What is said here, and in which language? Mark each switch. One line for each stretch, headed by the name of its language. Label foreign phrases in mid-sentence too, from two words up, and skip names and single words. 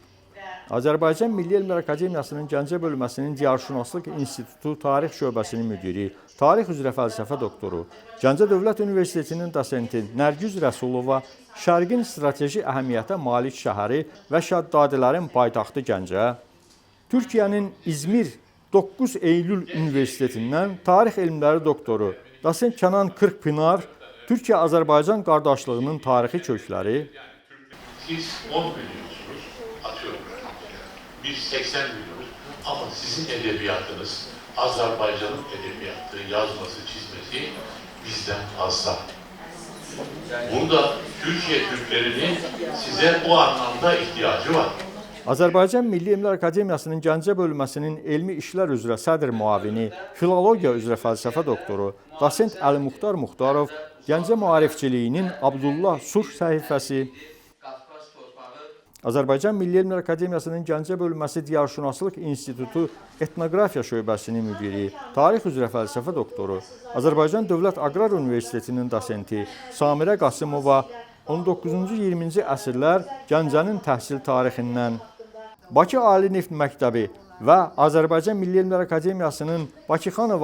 Azerbaijani: Azərbaycan Milli Elmlər Akademiyasının Gəncə bölməsinin Diyarşünaslıq İnstitutu Tarix şöbəsinin müdiri, tarix üzrə fəlsəfə doktoru, Gəncə Dövlət Universitetinin dosenti Nərgiz Rəsulova Şərqin strateji əhəmiyyətə malik şəhəri və şəddadilərin paytaxtı Gəncə, Türkiyənin İzmir 9 Eylül Universitetindən tarix elmləri doktoru, dosent Kənan Kırkpınar, Türkiyə-Azərbaycan qardaşlığının tarixi kökləri,
Turkish: siz 10 biliyorsunuz, atıyorum. Biz 80 biliyoruz ama sizin edebiyatınız, Azerbaycan'ın edebiyatı, yazması, çizmesi bizden fazla. Burada Türkiye Türklerinin size bu anlamda ihtiyacı var.
Azerbaijani: Azərbaycan Milli Elmlər Akademiyasının Gəncə bölməsinin elmi işlər üzrə sədr müavini, filologiya üzrə fəlsəfə doktoru, dosent Əli Muxtar Muxtarov, Gəncə maarifçiliyinin Abdullah Surh səhifəsi, Azərbaycan Milli Elmlər Akademiyasının Gəncə bölməsi Diyarşünaslıq İnstitutu Etnografiya şöbəsinin müdiri, tarix üzrə fəlsəfə doktoru, Azərbaycan Dövlət Aqrar Universitetinin dosenti Samirə Qasımova 19-cu 20-ci əsrlər Gəncənin təhsil tarixindən, Bakı Ali Neft Məktəbi və Azərbaycan Milli Elmlər Akademiyasının Bakıxanov